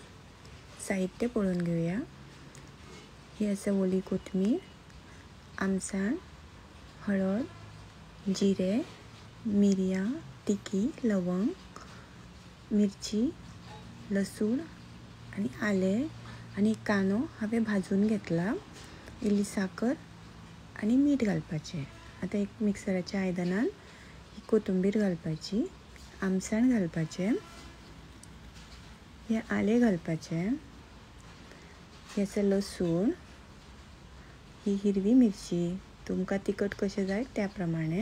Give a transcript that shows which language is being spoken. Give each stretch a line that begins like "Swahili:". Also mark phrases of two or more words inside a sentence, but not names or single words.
Konkani: साहित्य पळून घेऊया। ही असं ओली कोथमीर, आमसाण, हळद, जिरे, मिरया, तिखी, लवंग, मिरची, लसूण आणि आले आणि कानो हांवें भाजून घेतला। इल्ली साखर आणि मीठ घालपाचें। आता एक मिक्सराच्या आयदनान ही कोथिंबीर घालपाची, आमसाण घालपाचें, हे आले घालपाचें, हे असं लसूण, ही हिरवी मिरची, तुमकां तिखट कशें जाय त्या प्रमाणे।